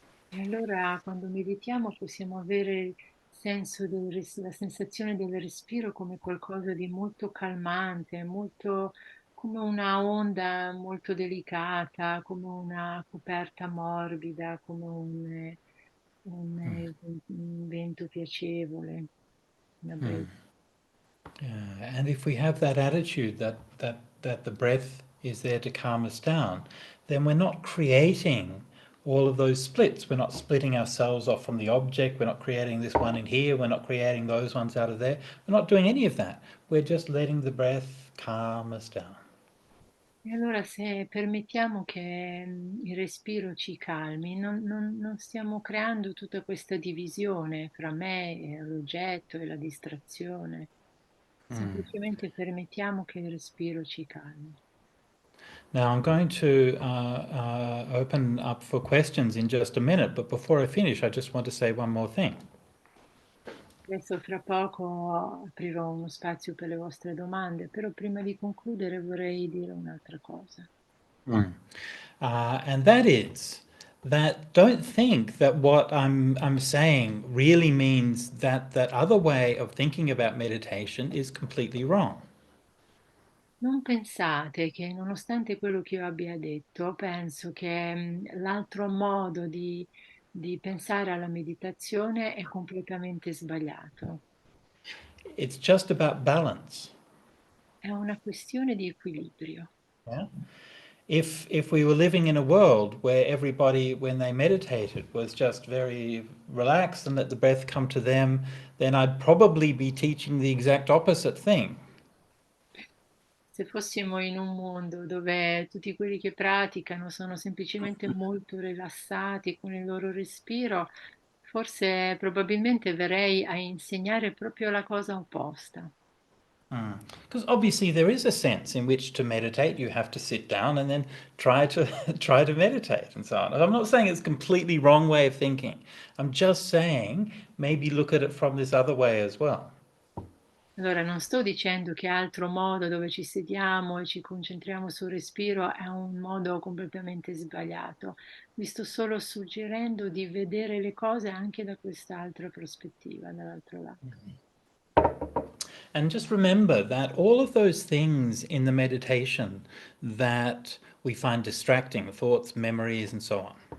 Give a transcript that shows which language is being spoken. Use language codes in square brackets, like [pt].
[it] E allora quando meditiamo possiamo avere senso la sensazione del respiro come qualcosa di molto calmante, molto come una onda molto delicata, come una coperta morbida, come un vento piacevole, una brezza. [en] And if we have that attitude that the breath is there to calm us down, then we're not creating all of those splits. We're not splitting ourselves off from the object. We're not creating this one in here. We're not creating those ones out of there. We're not doing any of that. We're just letting the breath calm us down. [it] E allora se permettiamo che il respiro ci calmi, non stiamo creando tutta questa divisione fra me e l'oggetto e la distrazione, semplicemente permettiamo che il respiro ci calmi. [en] Now I'm going to open up for questions in just a minute, but before I finish, I just want to say one more thing. [it] Adesso fra poco aprirò uno spazio per le vostre domande, però prima di concludere vorrei dire un'altra cosa. [en] And that is that don't think that what I'm saying really means that that other way of thinking about meditation is completely wrong. [it] Non pensate che nonostante quello che io abbia detto, penso che l'altro modo di pensare alla meditazione è completamente sbagliato. [en] It's just about balance. [it] È una questione di equilibrio. Yeah? [en] If we were living in a world where everybody, when they meditated, was just very relaxed and let the breath come to them, then I'd probably be teaching the exact opposite thing. [it] Se fossimo in un mondo dove tutti quelli che praticano sono semplicemente molto rilassati con il loro respiro, forse probabilmente verrei a insegnare proprio la cosa opposta. [en] Because obviously there is a sense in which to meditate, you have to sit down and then try to try to meditate and so on. I'm not saying it's a completely wrong way of thinking. I'm just saying maybe look at it from this other way as well. [it] Allora, non sto dicendo che altro modo dove ci sediamo e ci concentriamo sul respiro è un modo completamente sbagliato. Vi sto solo suggerendo di vedere le cose anche da quest'altra prospettiva, dall'altro lato. [en] And just remember that all of those things in the meditation that we find distracting, thoughts, memories, and so on,